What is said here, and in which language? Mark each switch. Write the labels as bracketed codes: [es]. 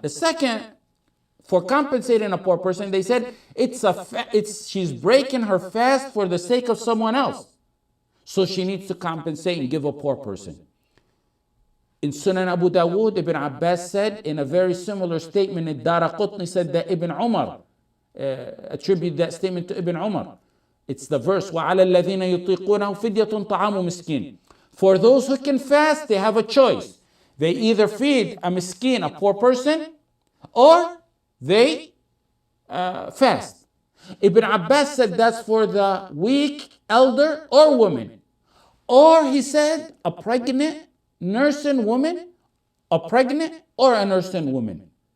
[en] The second, for compensating a poor person, they said she's breaking her fast for the sake of someone else. So she needs to compensate and give a poor person. In Sunan Abu Dawood, Ibn Abbas said, in a very similar statement, Ad-Daraqutni said that Ibn Umar, attribute that statement to Ibn Umar. It's the verse, [ar] وَعَلَى الَّذِينَ يُطِيقُونَهُ فِدْيَةٌ طَعَامُ مِسْكِينٍ. [en] For those who can fast, they have a choice. They either feed a miskin, a poor person, or they fast. Ibn Abbas said that's for the weak, elder, or woman. Or he said a pregnant, nursing woman, a pregnant, or a nursing woman.